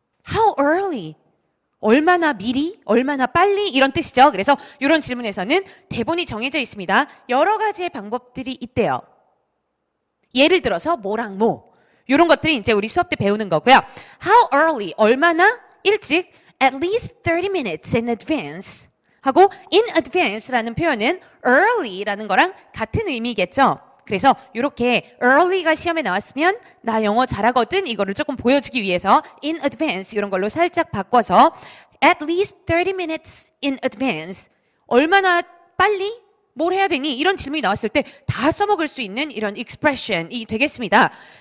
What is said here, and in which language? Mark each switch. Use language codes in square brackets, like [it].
[en] How early? [ko] 얼마나 미리? 얼마나 빨리? 이런 뜻이죠. 그래서 이런 질문에서는 대본이 정해져 있습니다. 여러 가지의 방법들이 있대요. 예를 들어서 뭐랑 뭐. 이런 것들이 이제 우리 수업 때 배우는 거고요. [en] How early? [ko] 얼마나 일찍? [en] At least 30 minutes in advance. [ko] 하고 in advance라는 표현은 early라는 거랑 같은 의미겠죠. 그래서 이렇게 early가 시험에 나왔으면 나 영어 잘하거든 이거를 조금 보여주기 위해서 in advance 이런 걸로 살짝 바꿔서 [en] at least 30 minutes in advance [ko] 얼마나 빨리 뭘 해야 되니 이런 질문이 나왔을 때 다 써먹을 수 있는 이런 expression이 되겠습니다.